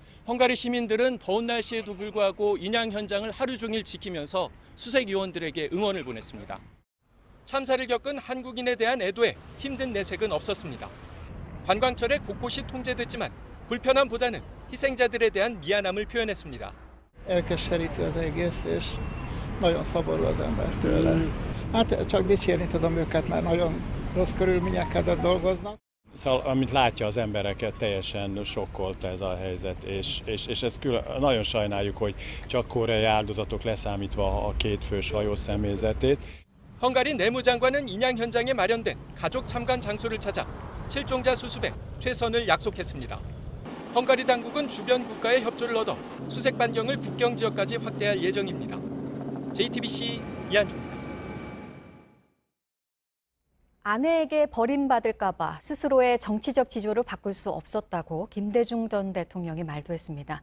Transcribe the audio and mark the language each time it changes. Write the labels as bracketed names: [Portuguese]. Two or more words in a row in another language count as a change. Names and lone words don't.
[Korean] 헝가리 시민들은 더운 날씨에도 불구하고 인양 현장을 하루 종일 지키면서 수색요원들에게 응원을 보냈습니다. 참사를 겪은 한국인에 대한 애도에 힘든 내색은 없었습니다. 관광철에 곳곳이 통제됐지만 불편함보다는 희생자들에 대한 미안함을 표현했습니다. [Hungarian] elkeserítő az egész, és nagyon szomorú az ember tőle. Hát csak dicsérni tudom őket, mert nagyon rossz körülmények között dolgoznak. Szóval, amint látja az embereket, teljesen sokkolta ez a helyzet, és ezt nagyon sajnáljuk, hogy csak koreai áldozatok leszámítva a kétfős hajó személyzetét. [Korean] 헝가리 내무장관은 인양 현장에 마련된 가족 참관 장소를 찾아 실종자 수습에 최선을 약속했습니다. 헝가리 당국은 주변 국가의 협조를 얻어 수색 반경을 국경 지역까지 확대할 예정입니다. JTBC 이한주입니다. 아내에게 버림받을까 봐 스스로의 정치적 지조를 바꿀 수 없었다고 김대중 전 대통령이 말도 했습니다.